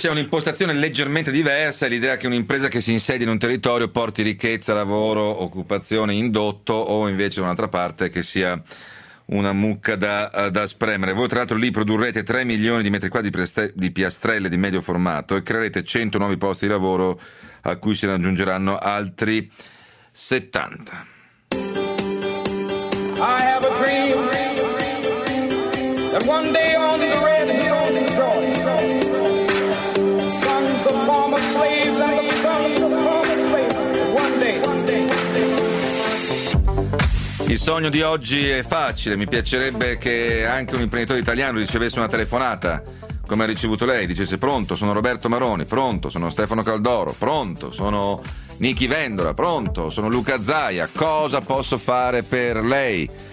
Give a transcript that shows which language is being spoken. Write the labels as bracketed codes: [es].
[it] C'è un'impostazione leggermente diversa, l'idea che un'impresa che si insedia in un territorio porti ricchezza, lavoro, occupazione indotto, o invece da un'altra parte che sia una mucca da spremere. Voi tra l'altro lì produrrete 3 milioni di metri quadri di piastrelle di medio formato e creerete 100 nuovi posti di lavoro, a cui si aggiungeranno altri 70. [en] I have a dream that one day on the red hills in Georgia, sons of former slaves and the sons of former slaves, one day. [it] Il sogno di oggi è facile, mi piacerebbe che anche un imprenditore italiano ricevesse una telefonata come ha ricevuto lei, dicesse: pronto, sono Roberto Maroni, pronto, sono Stefano Caldoro, pronto, sono Nicky Vendola, pronto, sono Luca Zaia, cosa posso fare per lei?